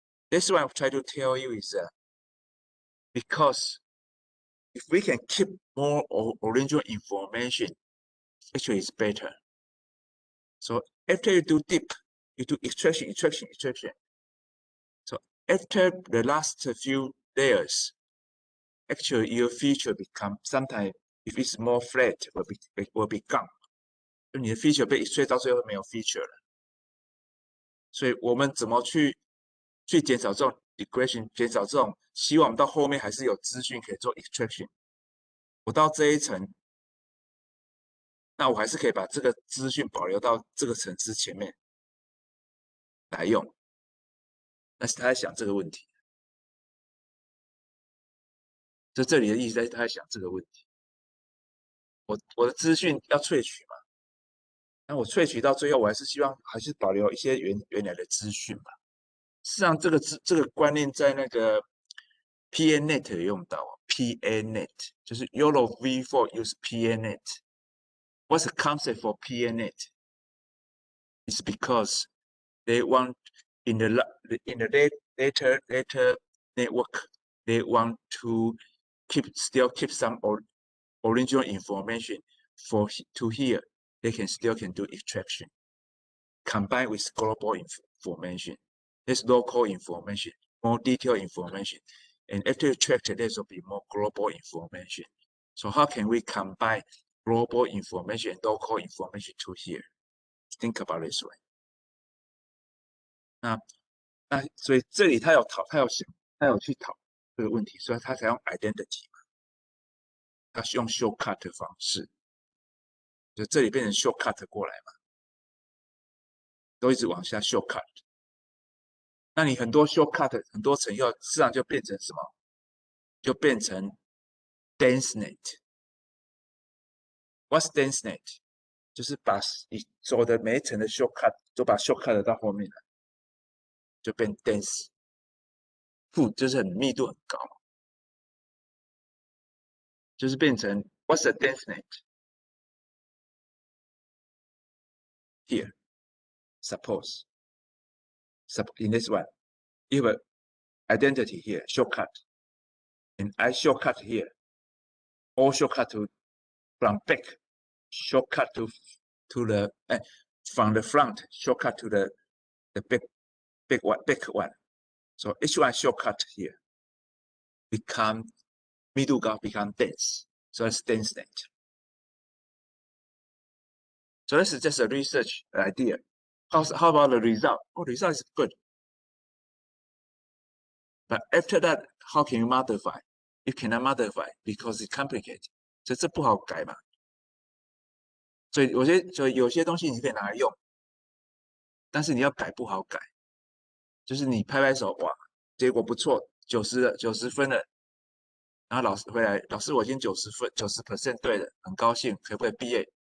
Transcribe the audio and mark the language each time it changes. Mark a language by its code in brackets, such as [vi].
[en] That's what I'm trying to tell you is because if we can keep more original information, actually it's better. So after you do deep, you do extraction. So after the last few layers, actually your feature become sometimes if it's more flat will be gone. [zh] 就你的 feature 被 extract 到最后没有 feature 了。所以我们怎么去减少这种 regression， 减少这种，希望我们到后面还是有资讯可以做 extraction。我到这一层，那我还是可以把这个资讯保留到这个层次前面来用。但是他在想这个问题，这里的意思在他在想这个问题。我的资讯要萃取嘛，那我萃取到最后，我还是希望还是保留一些原来的资讯嘛。事实上，这个观念在那个 PANet 有用到 PANet， 就是 YOLO V4 use PANet。 [en] What's the concept for PANet? It's because they want in the later network, they want to still keep some original information to here. They still can do extraction combined with global information. There's local information, more detailed information. And after extracted, there will be more global information. So how can we combine global information and local information to here? Think about it this way. [zh] 那所以这里他有去讨这个问题，所以他才用 identity 嘛，他是用 shortcut 的方式，就这里变成 shortcut 过来嘛，都一直往下 shortcut。那你很多 shortcut 很多层以后，事实上就变成什么？就变成 dense net。 [en] What's dense net？ [zh] 就是把你所有的每一层的 shortcut 都把 shortcut 到后面了，就变 dense。负就是很密度很高，就是变成 [en] what's the denseness here? Suppose in this one, you have identity here, shortcut, and I shortcut here, or shortcut to from back, shortcut to the from the front, shortcut to the back one. So each one shortcut here become middle gap become dense. So that's denseness. So this is just a research idea. How about the result? Oh, the result is good. But after that, how can you modify? You cannot modify because it's complicated. [zh] 所以这不好改嘛。所以有些东西你可以拿来用，但是你要改不好改。就是你拍拍手，哇，结果不错，90分了。然后老师回来，老师我已经90分，90% 对了，很高兴，可不可以毕业？